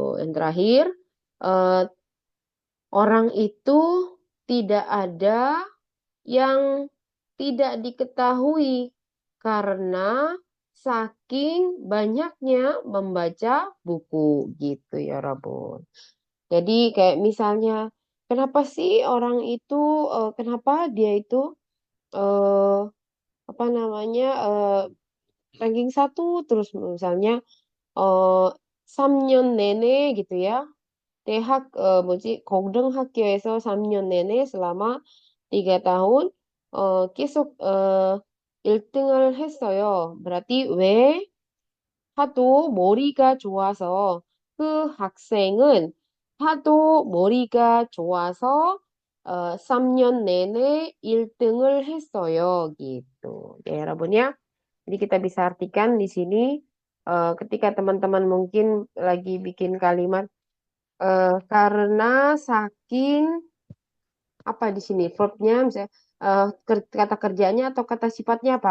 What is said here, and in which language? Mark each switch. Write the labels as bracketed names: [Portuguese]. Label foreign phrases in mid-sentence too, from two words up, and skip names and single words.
[Indonesian] Yang terakhir, eh, orang itu tidak ada yang tidak diketahui karena saking banyaknya membaca buku gitu ya Rabun. Jadi kayak misalnya kenapa sih orang itu kenapa dia itu eh apa namanya ranking satu terus misalnya eh [Korean] 3년 내내 [Indonesian] gitu ya. [Korean] 뭐지 고등학교에서 3년 내내 [Indonesian] selama 3 tahun [Korean] 계속 1등을 했어요. berarti 왜 하도 머리가 좋아서 그 학생은 하도 머리가 좋아서 3년 내내 1등을 했어요. [Indonesian] gitu. Ya, Rabun ya. Jadi kita bisa artikan di sini ketika teman-teman mungkin lagi bikin kalimat karena saking apa di sini verbnya misalnya kata kerjanya atau kata sifatnya apa?